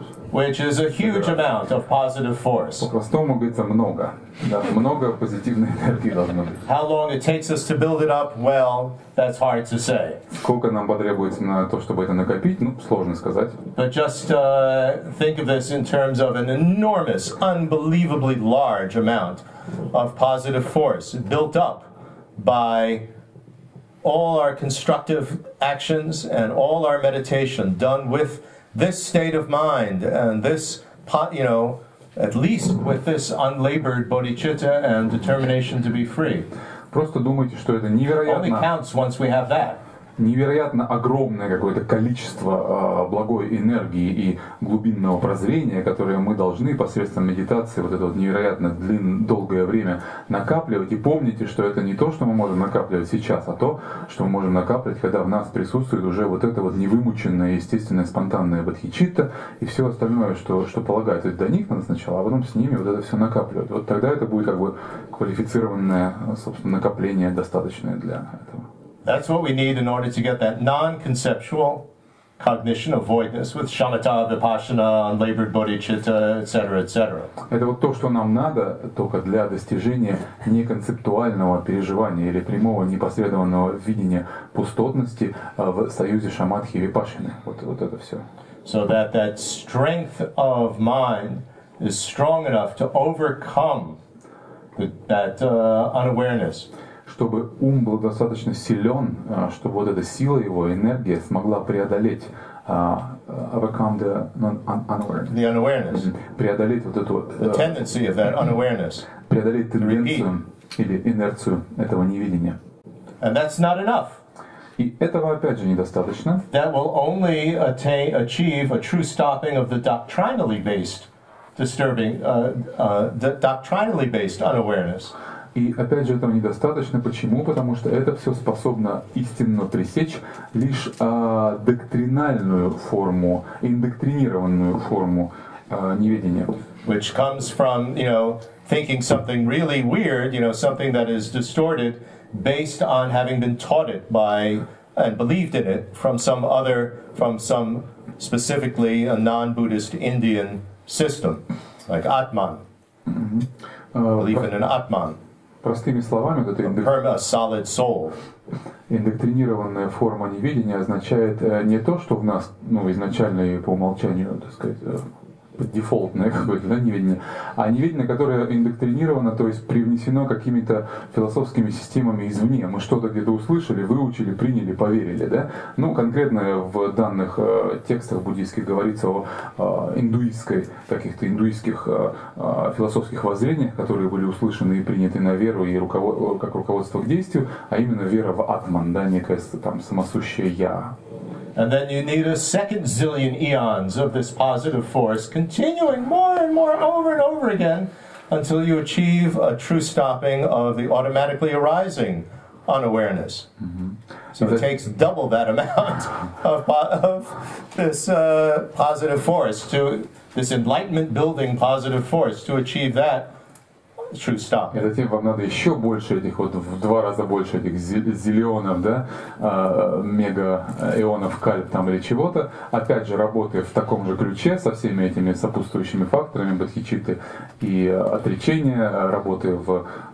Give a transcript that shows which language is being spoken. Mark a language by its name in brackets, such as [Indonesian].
[English] Which is a huge amount of positive force. [Russian] По-простому говорится много, да, много позитивной энергии должно быть. [English] How long it takes us to build it up, well, that's hard to say. [Russian] Сколько нам потребуется на то, чтобы это накопить, ну, сложно сказать. [English] But just think of this in terms of an enormous, unbelievably large amount of positive force built up by all our constructive actions and all our meditation done with this state of mind and this, at least with this unlabored bodhicitta and determination to be free. [Russian] Просто думайте, что это [English] Only counts once we have that. [Russian] Невероятно огромное какое-то количество благой энергии и глубинного прозрения, которое мы должны посредством медитации вот это вот невероятно долгое время накапливать. И помните, что это не то, что мы можем накапливать сейчас, а то, что мы можем накапливать, когда в нас присутствует уже вот это вот невымученное, естественное, спонтанное бодхичитта и все остальное, что полагается до них надо сначала, а потом с ними вот это все накапливать. Вот тогда это будет как бы квалифицированное, собственно, накопление достаточное для этого. [English] That's what we need in order to get that non-conceptual cognition of voidness with shamatha, vipassana, unlabored bodhicitta, etc., etc. [Russian] Это вот то, что нам надо только для достижения неконцептуального переживания или прямого непосредственного видения пустотности в союзе шаматхи и випашшины. Вот это все. [English] So that strength of mind is strong enough to overcome that unawareness. [Russian] Чтобы ум был достаточно силен, чтобы вот эта сила его, энергия смогла преодолеть [English] overcome the unawareness. [Russian] Преодолеть вот эту [English] the tendency of that unawareness. [Russian] Преодолеть тенденцию или инерцию этого невидения. [English] And that's not enough. [Russian] И этого опять же недостаточно. [English] That will only achieve a true stopping of the doctrinally based unawareness. [Russian] И опять же этого недостаточно. Почему? Потому что это все способно истинно пресечь лишь доктринальную форму, индоктринированную форму неведение. [English] Which comes from, thinking something really weird, something that is distorted based on having been taught it by and believed in it from some specifically a non-Buddhist Indian system, like Atman. Belief in an Atman. [Russian] Простыми словами, вот это [English] a solid soul. [Russian] Индоктринированная форма неведения означает не то, что в нас, изначально и по умолчанию, так сказать, дефолтное какое-то, неведение, а неведение, которое индоктринировано, то есть привнесено какими-то философскими системами извне. Мы что-то где-то услышали, выучили, приняли, поверили, да? Конкретно в данных текстах буддийских говорится о каких-то индуистских философских воззрениях, которые были услышаны и приняты на веру и как руководство к действию, а именно вера в атман, да, некое там самосущее я. [English] And then you need a second zillion eons of this positive force continuing more and more over and over again until you achieve a true stopping of the automatically arising unawareness. So it takes double that amount of this positive force, this enlightenment building positive force to achieve that true stop. [Russian] И затем вам надо еще больше этих в 2 раза больше этих зиллионов, да, мега-ионов кальп там или чего-то, опять же работая в таком же ключе со всеми этими сопутствующими факторами бодхичитты и отречения, работая в